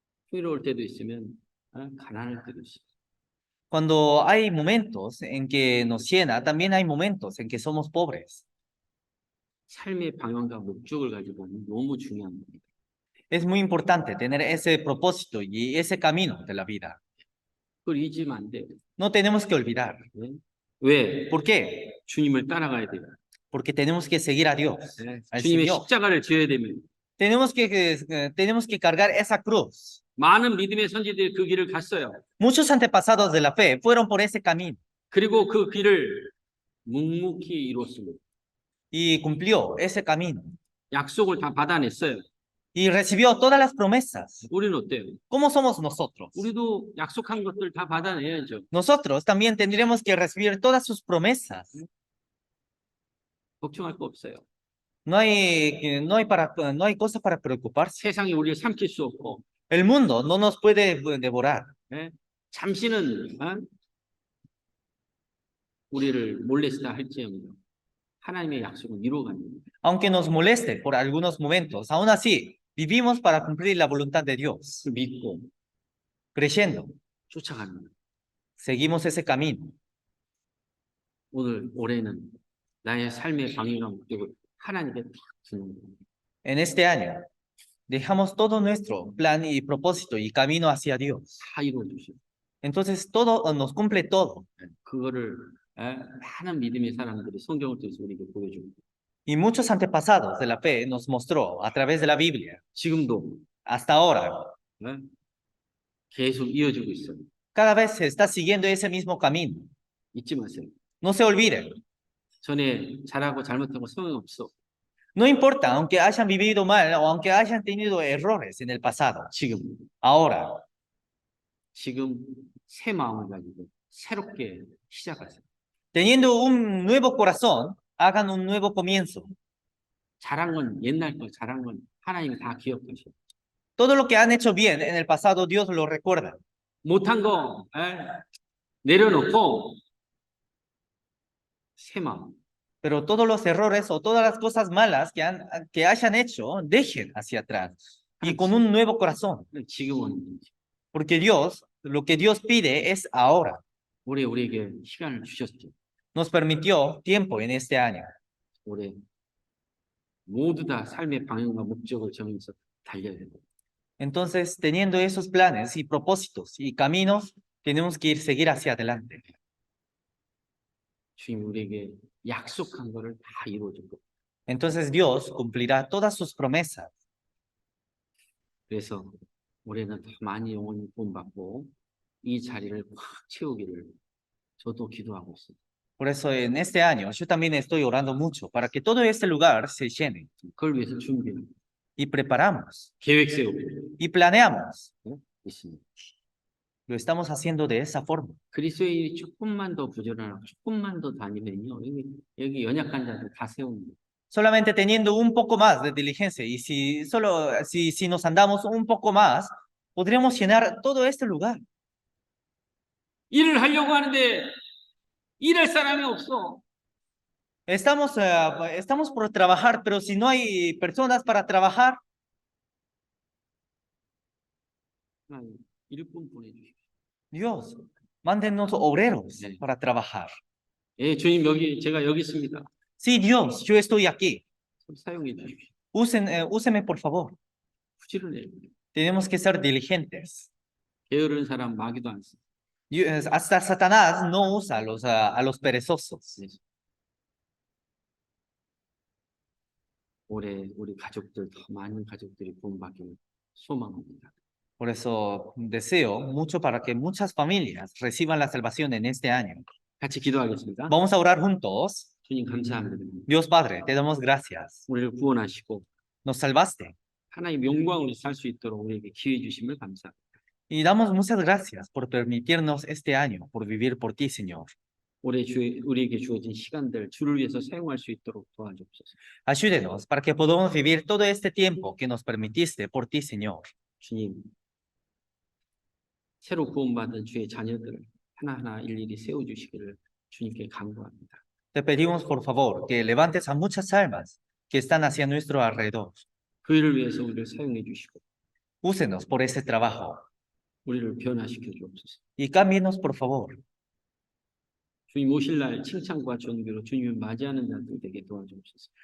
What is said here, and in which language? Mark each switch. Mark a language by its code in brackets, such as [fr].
[ko] 풍요로울 때도 있으면 가난할 때도 있어요. [es] Cuando hay momentos en que nos llena, también hay momentos en que somos pobres. [ko] 삶의 방향과 목적을 가지고 너무 중요한 겁니다. [es] Es muy importante tener ese propósito y ese camino de la vida. [ko] 그걸 잊으면 안 돼요. [es] No tenemos que olvidar. [ko] 왜? [es] ¿Por qué? [ko] 주님을 따라가야 돼요. [es] Porque tenemos que seguir a Dios, al [ko] 주님의 [es] Señor. [ko] 십자가를 져야 되면 [es] Tenemos que cargar esa cruz. [ko] 많은 믿음의 선지들이 그 길을 갔어요. [es] Muchos antepasados de la fe fueron por ese camino [ko] 그리고 그 길을 묵묵히 이뤘습니다. [es] y cumplió ese camino [ko] 약속을 다 받아냈어요. [es] y recibió todas las promesas. [ko] 우리는 어때요? [es] ¿Cómo somos nosotros? [ko] 우리도 약속한 것들 다 받아내야죠. [es] Nosotros también tendremos que recibir todas sus promesas. [ko] 걱정할 거 없어요. [es] No hay cosa para preocuparse. [ko] 세상이 우리를 삼킬 수 없고 [es] El mundo no nos puede devorar. [ko] 잠시는 우리를 몰래시다 할지언정 하나님의 약속은 이루어갑니다. [es] Aunque nos moleste por algunos momentos, aún así vivimos para cumplir la voluntad de Dios. [ko] 믿고 [es] Creyendo, [ko] 쫓아갑니다. [es] seguimos ese camino. [ko] 올해는 나의 삶의 방향과 목적을 하나님께 딱 주는 거예요. [es] En este año, dejamos todo nuestro plan y propósito y camino hacia Dios. [ko] 다 이루어주시고 [es] Entonces todo nos cumple todo. [ko] 그거를 많은 믿음의 사람들이 성경을 통해서 우리에게 보여줍니다. [es] Y muchos antepasados de la fe nos mostró a través de la Biblia. [ko] 지금도 [es] Hasta ahora, [ko] 계속 이어지고 있어요. [es] cada vez se está siguiendo ese mismo camino. [ko] 잊지 마세요. [es] No se olviden. [ko] 전에 잘하고 잘못하고 소용없어. [es] No importa, aunque hayan vivido mal o aunque hayan tenido errores en el pasado. [ko] 지금 지금 새 마음을 가지고 새롭게 시작하세요. [es] Teniendo un nuevo corazón, hagan un nuevo comienzo. [ko] 잘한 건 옛날 거 잘한 건 하나님이 다 기억하셔. [es] Todo lo que han hecho bien en el pasado, Dios lo recuerda. [ko] 못한 거 내려놓고 새 마음. [es] Pero todos los errores o todas las cosas malas que hayan hecho, dejen hacia atrás. Y con un nuevo corazón. [ko] 지금은 [es] Porque Dios, lo que Dios pide es ahora. [ko] 올해 우리에게 시간을 주셨죠. [es] Nos permitió tiempo en este año. [ko] 올해 모두 다 삶의 방향과 목적을 정해서 달려야 돼요. [es] Entonces, teniendo esos planes y propósitos y caminos, tenemos que seguir hacia adelante. [ko] 주님 우리에게 약속한 거를 다 이루어줄 거예요. [es] Entonces Dios cumplirá todas sus promesas. [ko] 그래서 올해는 더 많이 영혼이 구원받고 이 자리를 꽉 채우기를 저도 기도하고 있습니다. [es] Por eso en este año yo también estoy orando mucho para que todo este lugar se llene [ko] 그걸 위해서 준비해요. [es] y preparamos [ko] 계획 세우고 [es] y planeamos. [ko] 있습니다. [es] Lo estamos haciendo de esa forma. [ko] 그리스도인이 조금만 더 부지런하고 조금만 더 다니면요. 여기 연약한 자들 다 세웁니다. [es] Solamente teniendo un poco más de diligencia y si nos andamos un poco más, podríamos llenar todo este lugar. [ko] 일을 하려고 하는데 일할 사람이 없어. [es] Estamos por trabajar, pero si no hay personas para trabajar, [ko] 하나님, 일꾼 보내주십시오. [es] Dios, mándenos obreros [ko] 네. [es] para trabajar. [ko] 예, 주님 제가 여기 있습니다. [es] Sí, Dios, yo estoy aquí. [ko] 사용해 주십시오. [es] Úseme, por favor. [ko] 부지런해요. [es] Tenemos que ser diligentes. [ko] 게으른 사람 마귀도 안 써. [es] Hasta Satanás no usa a los perezosos. [ko] 올해 우리 가족들 더 많은 가족들이 구원받기를 소망합니다. [es] Por eso deseo mucho para que muchas familias reciban la salvación en este año. [ko] 같이 기도하겠습니다. [es] Vamos a orar juntos. [ko] 주님 감사합니다. [es] Dios Padre, te damos gracias. [ko] 우리를 구원하시고 [es] Nos salvaste [ko] 하나님 영광으로 살 수 있도록 우리에게 기회 주심을 감사합니다. [es] y damos muchas gracias por permitirnos este año, por vivir por ti, Señor. [ko] 올해 우리에게 주어진 시간들 주를 위해서 사용할 수 있도록 도와주옵소서. [es] Ayúdenos para que podamos vivir todo este tiempo que nos permitiste por ti, Señor. [ko] 주님, 새로 구원받은 주의 자녀들을 하나하나 일일이 세워주시기를 주님께 간구합니다. [es] Te pedimos, por favor, que levantes a muchas almas que están hacia nuestro alrededor. [ko] 그 일을 위해서 우리를 사용해 주시고 [es] Úsenos por ese trabajo [ko] 우리를 변화시켜 주옵소서. [es] y cámbienos, por favor. [ko] 주님 오실 날 칭찬과 존귀로 주님을 맞이하는 자들 되게 도와주옵소서.